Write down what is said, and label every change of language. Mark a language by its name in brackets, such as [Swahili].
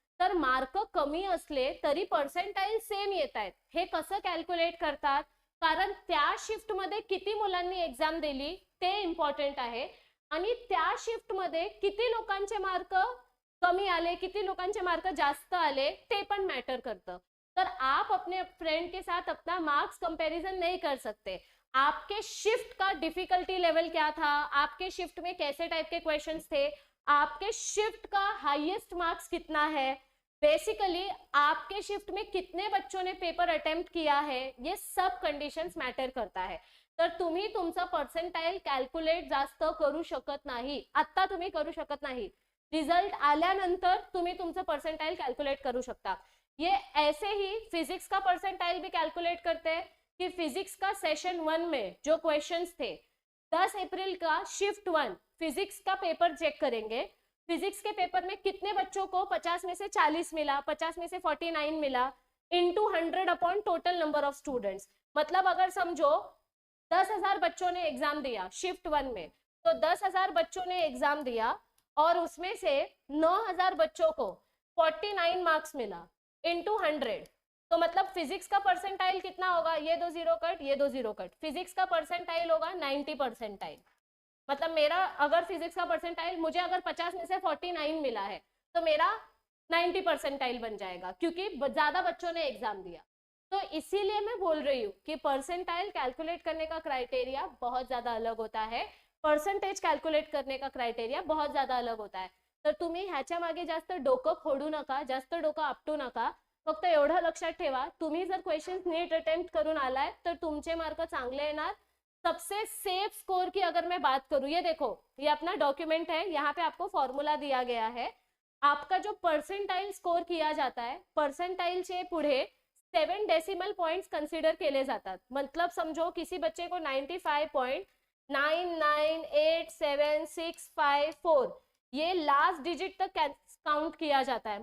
[Marathi] तर मार्क कमी असले तरी पर्सेंटाइल सेम येत आहेत. हे कसं कॅल्क्युलेट करतात? कारण त्या शिफ्ट मध्ये किती मुलांनी एक्झाम दिली ते इम्पॉर्टंट आहे, आणि त्या शिफ्ट मध्ये किती लोकांचे मार्क कमी आले, किती लोकांचे मार्क जास्त आले, ते पण मॅटर करतं. [Hindi] तर आप अपने फ्रेंड के साथ अपना मार्क्स कंपैरिजन नहीं कर सकते. आपके शिफ्ट का डिफिकल्टी लेवल क्या था, आपके शिफ्ट में कैसे टाइप के क्वेश्चंस थे, आपके शिफ्ट का हाईएस्ट मार्क्स कितना है, बेसिकली आपके शिफ्ट में कितने बच्चों ने पेपर अटेम्प्ट किया है, ये सब कंडिशन्स मॅटर करता है. [Marathi] तर तुम्ही तुमचं पर्सेंटाइल कॅल्क्युलेट जास्त करू शकत नाही, आता तुम्ही करू शकत नाही. रिझल्ट आल्यानंतर तुम्ही तुमचं पर्सेंटाइल कॅल्क्युलेट करू शकता. [Hindi] ये ऐसे ही फिजिक्स का परसेंटाइल भी कैलकुलेट करते हैं कि फिजिक्स का सेशन 1 में जो क्वेश्चंस थे, 10 अप्रैल का शिफ्ट 1 फिजिक्स का पेपर चेक करेंगे. फिजिक्स के पेपर में कितने बच्चों को 50 में से 40 मिला, 50 में से 49 मिला, into 100 upon total number of students. मतलब अगर समझो 10,000 बच्चों ने एग्जाम दिया शिफ्ट 1 में, तो 10,000 बच्चों ने एग्जाम दिया और उसमें से 9,000 बच्चों को 49 मार्क्स मिला इनटू 100. तो मतलब फिजिक्स का परसेंटाइल कितना होगा, ये 2 0 कट, ये 2 0 कट, फिजिक्स का परसेंटाइल होगा 90 परसेंटाइल. मतलब मेरा अगर फिजिक्स का परसेंटाइल, मुझे अगर 50 में से 49 मिला है तो मेरा 90 परसेंटाइल बन जाएगा, क्योंकि ज्यादा बच्चों ने एग्जाम दिया. तो इसीलिए मैं बोल रही हूँ कि परसेंटाइल कैलकुलेट करने का क्राइटेरिया बहुत ज्यादा अलग होता है, पर्सेंटेज कैलकुलेट करने का क्राइटेरिया बहुत ज्यादा अलग होता है. [Marathi] तर तुम्ही ह्याच्या मागे जास्त डोकं फोडू नका, जास्त डोकं आपटू नका. फक्त एवढं लक्षात ठेवा, तुम्ही जर क्वेश्चंस नीट अटेम्प्ट करून आलाय तर तुमचे मार्क चांगले येणार. [Hindi] सबसे सेफ स्कोर की अगर मैं बात करूं, ये देखो, ये अपना डॉक्यूमेंट है, यहाँ पे आपको फॉर्मूला दिया गया है. आपका जो परसेंटाइल स्कोर किया जाता है, [Marathi] परसेंटाइलचे पुढे 7 डेसिमल पॉइंट्स कन्सिडर केले जातात. [Hindi] मतलब समझो किसी बच्चे को 95.9987654 ये लास्ट डिजिट तक काउंट किया जाता है.